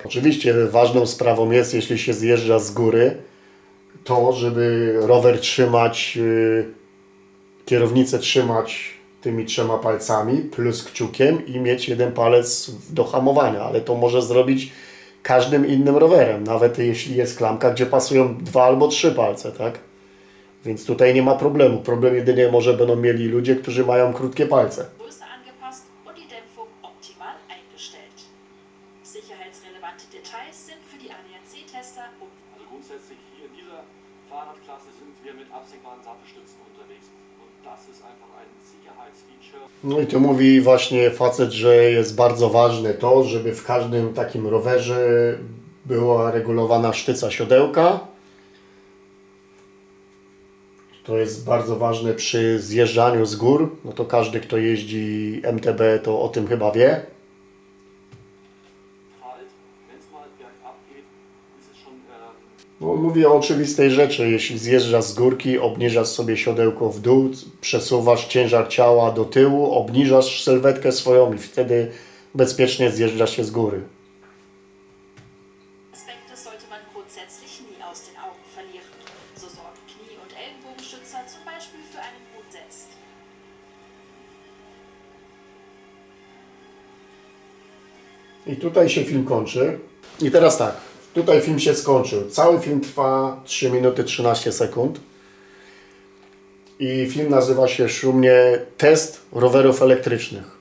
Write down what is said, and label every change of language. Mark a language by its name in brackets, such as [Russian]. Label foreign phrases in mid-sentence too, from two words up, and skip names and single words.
[Polish] Oczywiście ważną sprawą jest, jeśli się zjeżdża z góry, to, żeby rower trzymać, kierownicę trzymać tymi 3 palcami plus kciukiem i mieć jeden palec do hamowania, ale to może zrobić każdym innym rowerem, nawet jeśli jest klamka, gdzie pasują 2 albo 3 palce, tak? Więc tutaj nie ma problemu. Problem jedynie może będą mieli ludzie, którzy mają krótkie palce. [German] Größe angepasst und die Dämpfung optimal eingestellt. Sicherheitsrelevante Details sind für die ADAC-Tester Also grundsätzlich hier in dieser Fahrradklasse sind wir mit absenkbaren Sattelstützen unterwegs. Und das ist einfach ein Sicherheitsfeature. [Polish] No i tu mówi właśnie facet, że jest bardzo ważne to, żeby w każdym takim rowerze była regulowana sztyca siodełka. To jest bardzo ważne przy zjeżdżaniu z gór. No to każdy, kto jeździ MTB, to o tym chyba wie. [German] Wald, wenn es mal bergab geht, ist es schon [Polish] No, mówię o oczywistej rzeczy. Jeśli zjeżdżasz z górki, obniżasz sobie siodełko w dół, przesuwasz ciężar ciała do tyłu, obniżasz sylwetkę swoją i wtedy bezpiecznie zjeżdżasz się z góry. [German] Aspekte sollte man grundsätzlich nie aus den Augen verlieren. So sorgen Knie- und Ellenbogenstützer zum Beispiel für einen guten Sitz. [Polish] I tutaj się film kończy. I teraz tak, tutaj film się skończył. Cały film trwa 3 minuty 13 sekund. I film nazywa się szumnie Test rowerów elektrycznych.